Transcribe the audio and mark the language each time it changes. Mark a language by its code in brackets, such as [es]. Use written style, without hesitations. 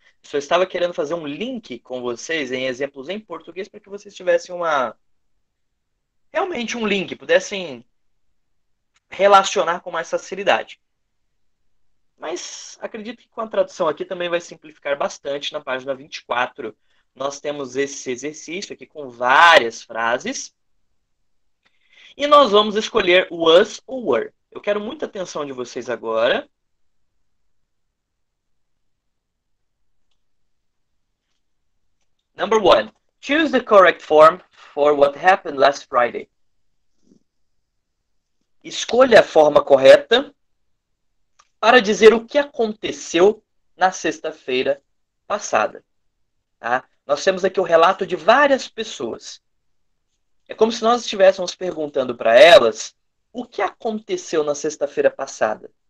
[pt] Só estava querendo fazer um link com vocês em exemplos em português para que vocês tivessem realmente um link, pudessem relacionar com mais facilidade. Mas acredito que com a tradução aqui também vai simplificar bastante. Na página 24, nós temos esse exercício aqui com várias frases. E nós vamos escolher was ou were. Eu quero muita atenção de vocês agora. [en] Number 1. Choose the correct form for what happened last Friday. [pt] Escolha a forma correta para dizer o que aconteceu na sexta-feira passada. Tá? Nós temos aqui o relato de várias pessoas. É como se nós estivéssemos perguntando para elas o que aconteceu na sexta-feira passada.